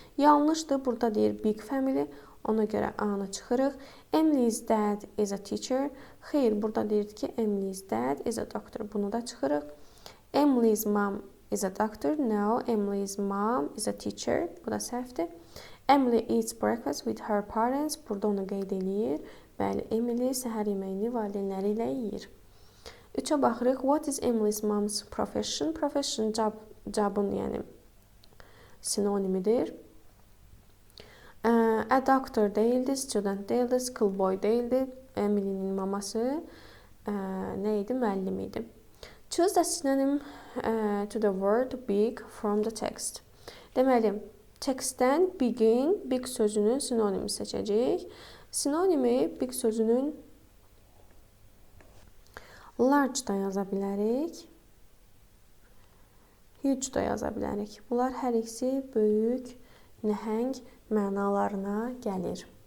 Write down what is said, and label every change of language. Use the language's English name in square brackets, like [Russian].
[Azerbaijani] Yanlışdır, burada deyir big family. Ona görə A-nı çıxırıq. [English] Emily's dad is a teacher. [Azerbaijani] Xeyr, burada deyir ki, [English] Emily's dad is a doctor. [Azerbaijani] Bunu da çıxırıq. [English] Emily's mom is a doctor. No, Emily's mom is a teacher. [Azerbaijani] Bu da səhvdir. [English] Emily eats breakfast with her parents. [Azerbaijani] Burada onu qeyd eləyir. Bəli, Emily səhər yeməyini valideynləri ilə yeyir. 3-ə baxırıq. [English] What is Emily's mom's profession? [Azerbaijani] Profession jobun, yəni sinonimidir. A doctor deyildi, student deyildi, schoolboy deyildi. Emily'nin maması nə idi? Müəllim idi. [English] Choose the synonym to the word big from the text. [Azerbaijani] Deməli, tekstdən bigin, big sözünün sinonimi seçəcəyik. Sinonimi big sözünün large da yaza bilərik, huge da yaza bilərik. Bunlar hər ikisi böyük, nəhəng mənalarına gəlir.